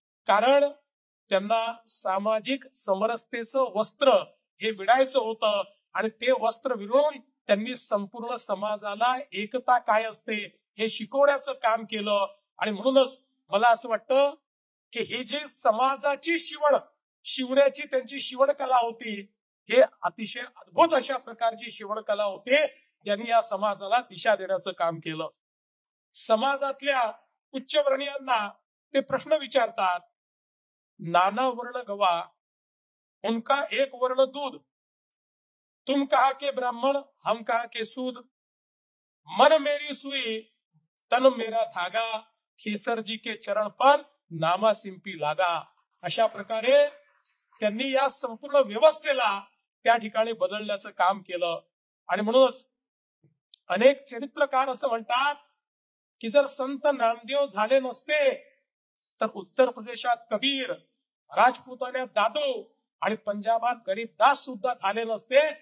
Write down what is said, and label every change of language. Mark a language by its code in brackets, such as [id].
[mr] कारण त्यांना सामाजिक समरसतेचं वस्त्र हे विडायचं होतं, आणि ते वस्त्र विणून त्यांनी संपूर्ण समाजाला एकता काय असते हे शिकवण्याचं काम केलं. आणि म्हणूनच मला असं वाटतं की हे जे समाजाची शिवण्याची त्यांची शिवणकला होती, हे अतिशय अद्भुत अशा प्रकारची शिवणकला होती, ज्यांनी या समाजाला दिशा देण्याचं काम केलं. समाजातल्या उच्चवर्णीयांना ते प्रश्न विचारतात, [hi] नाना वर्ण गवा उनका एक वर्ण दूध, तुम कहा के ब्राह्मण हम कहा के सूद, मन मेरी सुई तन मेरा धागा, खेसर जी के चरण पर नामा सिंपी लागा. [mr] अशा प्रकारे त्यांनी या संपूर्ण व्यवस्थेला त्या ठिकाणी बदलण्याचं काम केलं. आणि म्हणूनच अनेक चरित्रकार असं म्हणतात की जर संत नामदेव झाले नसते तर उत्तर प्रदेशात कबीर, राजपुतान्यात दादू आणि पंजाबात गरीबदास सुद्धा झाले नसते.